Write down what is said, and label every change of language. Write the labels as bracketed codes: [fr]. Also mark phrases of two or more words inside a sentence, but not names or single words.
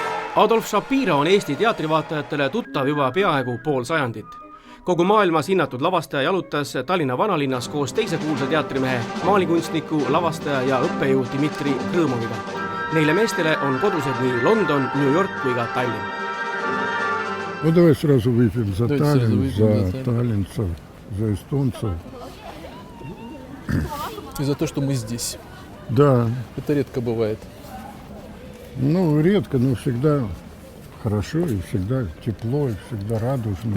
[et] Adolf Shapiro on Eesti teatrivaatajatele tuttav juba peaaegu pool sajandit. Kogu maailmas hinnatud lavastaja jalutas Tallinna vanalinnas koos teise kuulsa teatrimehe, maalikunstniku, lavastaja ja õppejõu Dmitri Krõmoviga. Neile meestele on kodused nii London, New York kui ka Tallinn. [ru] Ну, давай сразу выпьем за Таллин, за таллинцев, за эстонцев. И за то, что мы здесь. Да. Это редко бывает. Ну, редко, но всегда хорошо, и всегда тепло, и всегда радужно.